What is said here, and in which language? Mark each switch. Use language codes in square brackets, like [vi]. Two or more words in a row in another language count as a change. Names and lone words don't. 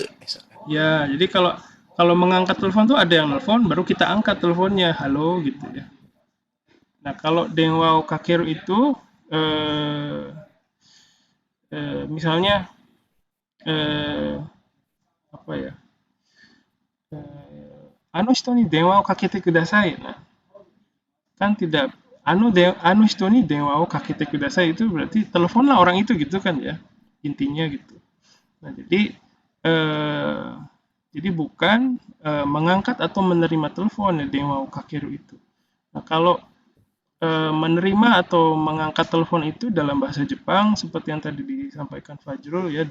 [id] Ya, jadi kalau mengangkat telepon tuh ada yang nelpon baru kita angkat teleponnya. Halo gitu ya. Nah, kalau [ja] でわかける [id] itu misalnya apa ya? [ja] あの人に電話をかけてください. [id] Nah, kan tidak [ja] あぬ人に電話をかけてください [id] itu berarti teleponlah orang itu gitu kan ya. Intinya gitu. Nah, jadi bukan mengangkat atau menerima telepon ya [ja] 電話をかける [id] itu. Nah, kalau menerima atau mengangkat telepon itu dalam bahasa Jepang seperti yang tadi disampaikan Fajrul ya